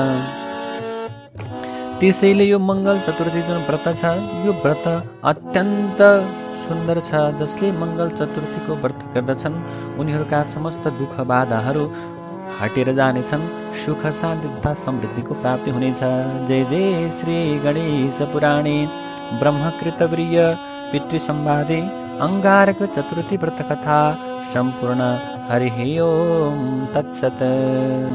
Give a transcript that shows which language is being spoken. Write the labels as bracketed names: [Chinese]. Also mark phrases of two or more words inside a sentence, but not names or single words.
[Nepali] त्यसैले यो मङ्गल चतुर्थी जुन व्रत छ, यो व्रत अत्यन्त सुन्दर छ। जसले मङ्गल चतुर्थीको व्रत गर्दछन् उनीहरूका समस्त दुःख बाधाहरू हटेर जानेछन्, सुख शान्ति तथा समृद्धिको प्राप्ति हुनेछ। [Sanskrit] जय जय श्री गणेश पुराणे ब्रह्मकृतवीर्य पितृसंवादे अंगारक चतुर्थी व्रत कथा सम्पूर्ण। हरि ओम तत्सत।